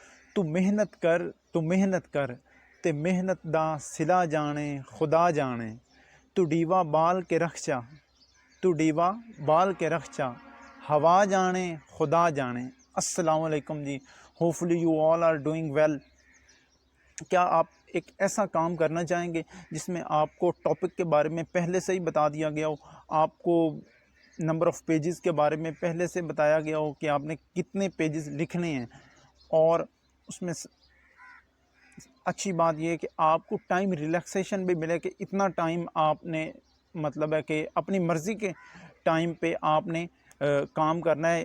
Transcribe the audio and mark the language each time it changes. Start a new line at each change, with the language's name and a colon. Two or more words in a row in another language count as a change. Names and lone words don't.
Punjabi: ਤੂੰ ਮਿਹਨਤ ਕਰ ਤੇ ਮਿਹਨਤ ਦਾ ਸਿਲਾ ਜਾਣੇ ਖ਼ੁਦਾ ਜਾਣੇ। ਤੂੰ ਦੀਵਾ ਬਾਲ ਕੇ ਰੱਖ ਚਾ, ਤੂੰ ਦੀਵਾ ਬਾਲ ਕੇ ਰੱਖ ਚਾ, ਹਵਾ ਜਾਣੇ ਖ਼ੁਦਾ ਜਾਣੇ।
Arabic: السلام عليكم जी,
English: Hopefully you all are doing well.
Urdu: کیا آپ ایک ایسا کام کرنا چاہیں گے جس میں آپ کو ٹاپک کے بارے میں پہلے سے ہی بتا دیا گیا ہو، آپ کو
English: number of pages
Urdu: کے بارے میں پہلے سے بتایا گیا ہو کہ آپ نے کتنے پیجز لکھنے ہیں، اور اس میں اچھی بات یہ ہے کہ آپ کو
English: time relaxation
Urdu: بھی ملے کہ اتنا ٹائم آپ نے، مطلب ہے کہ اپنی مرضی کے ٹائم پہ آپ نے کام کرنا ہے.